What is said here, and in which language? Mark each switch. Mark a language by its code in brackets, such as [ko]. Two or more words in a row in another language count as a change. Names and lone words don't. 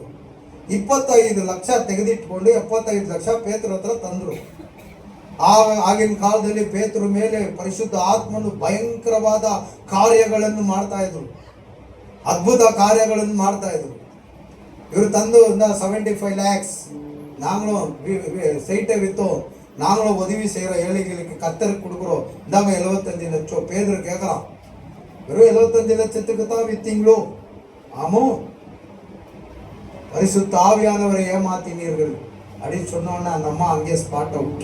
[kn] 25 ಲಕ್ಷ ತೆಗೆದಿಟ್ಕೊಂಡು 75 ಲಕ್ಷ ಪೇತ್ರ ಹತ್ರ ತಂದರು. ಆಗಿನ ಕಾಲದಲ್ಲಿ ಪೇತ್ರ ಮೇಲೆ ಪರಿಶುದ್ಧ ಆತ್ಮನು ಭಯಂಕರವಾದ ಕಾರ್ಯಗಳನ್ನು ಮಾಡ್ತಾ ಇದ್ರು, ಅದ್ಭುತ ಕಾರ್ಯಗಳನ್ನು ಮಾಡ್ತಾ ಇದ್ರು. ಇವರು ತಂದು [ta] 75 lakhs நாங்களும் சைட்டை விற்றோம், நாங்களும் உதவி செய்கிறோம் ஏழைகளுக்கு, கத்தருக்கு கொடுக்குறோம், இந்தாங்க 75 லட்சம். பேதர் கேட்குறான், வெறும் 75 லட்சத்துக்கு தான் விற்றீங்களோ? ஆமோ, பரிசுத்த ஆவியானவரை ஏமாத்தினீர்கள் அப்படின்னு சொன்னோன்னா அந்த அம்மா அங்கேயே [en] spot out.